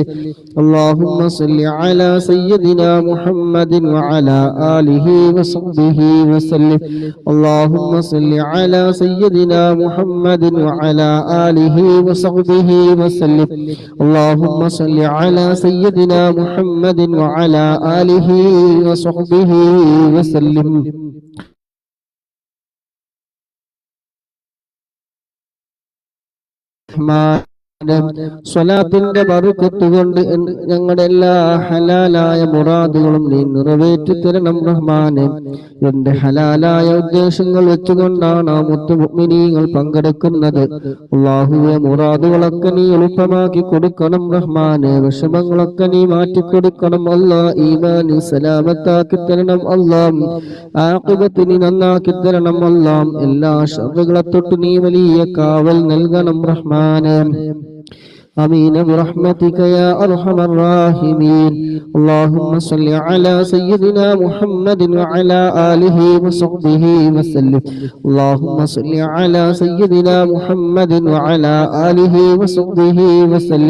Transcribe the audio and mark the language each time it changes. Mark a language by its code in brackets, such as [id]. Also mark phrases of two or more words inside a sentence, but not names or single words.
[ar] اللهم صل على سيدنا محمد وعلى آله وصحبه وسلم. اللهم صل على سيدنا محمد وعلى آله وصحبه وسلم. اللهم صل على سيدنا محمد وعلى آله وصحبه وسلم. [ml] സ്വലാത്തിന്റെ ബർക്കത്ത് കൊണ്ട് ഞങ്ങളുടെ എല്ലാ ഹലാലായ മുറാദുകളും നീ നിറവേറ്റി തരണം റഹ്മാനെ. എന്റെ ഹലാലായ ഉദ്ദേശങ്ങൾ വെച്ചുകൊണ്ടാണ് ആ മുത്തു മുഅ്മിനീങ്ങൾ പങ്കെടുക്കുന്നത്. അല്ലാഹുവേ, മുറാദുകളൊക്കെ നീ എളുപ്പമാക്കി കൊടുക്കണം റഹ്മാനെ. വിഷമങ്ങളൊക്കെ നീ മാറ്റിക്കൊടുക്കണം അല്ലാ. ഈമാൻ സലാമത്താക്കി തരണം അല്ലാ. ആഖിബത്ത് നീ നന്നാക്കി തരണം അല്ലാ. എല്ലാ ശർറുകളെ തൊട്ട് നീ വലിയ കാവൽ നൽകണം റഹ്മാനെ. [ar] آمين برحمتك يا أرحم الراحمين. اللهم صل على سيدنا محمد وعلى آله وصحبه وسلم. اللهم صل على سيدنا محمد وعلى آله وصحبه وسلم.